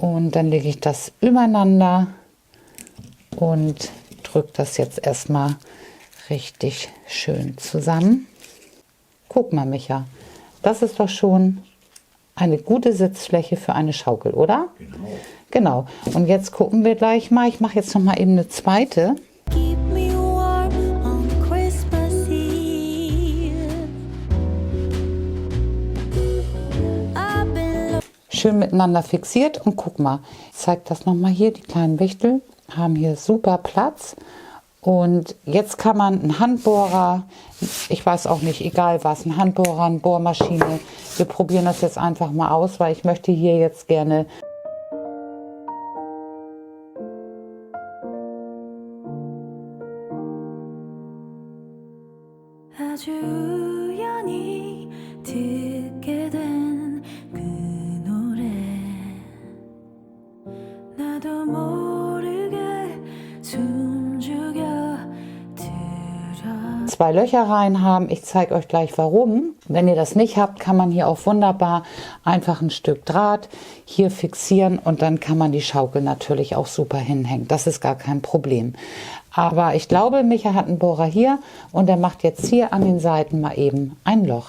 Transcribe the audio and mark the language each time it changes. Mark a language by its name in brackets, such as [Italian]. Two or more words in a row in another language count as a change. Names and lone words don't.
[German] Und dann lege ich das übereinander und drücke das jetzt erstmal richtig schön zusammen. Guck mal, Micha, das ist doch schon eine gute Sitzfläche für eine Schaukel, oder? Genau. Genau. Und jetzt gucken wir gleich mal. Ich mache jetzt noch mal eben eine zweite. [English] Keep me warm on Christmas Eve. I've been [German] Schön miteinander fixiert. Und guck mal, ich zeige das noch mal hier. Die kleinen Wichtel haben hier super Platz. Und jetzt kann man einen Handbohrer, ich weiß auch nicht, egal was, einen Handbohrer, eine Bohrmaschine. Wir probieren das jetzt einfach mal aus, weil ich möchte hier jetzt gerne [Korean] 아주 우연히 듣게 된 그 노래 나도 모르게 숨죽여 들어 [German] zwei Löcher rein haben. Ich zeige euch gleich warum. Wenn ihr das nicht habt, kann man hier auch wunderbar einfach ein Stück Draht hier fixieren und dann kann man die Schaukel natürlich auch super hinhängen. Das ist gar kein Problem. Aber ich glaube, Micha hat einen Bohrer hier und er macht jetzt hier an den Seiten mal eben ein Loch.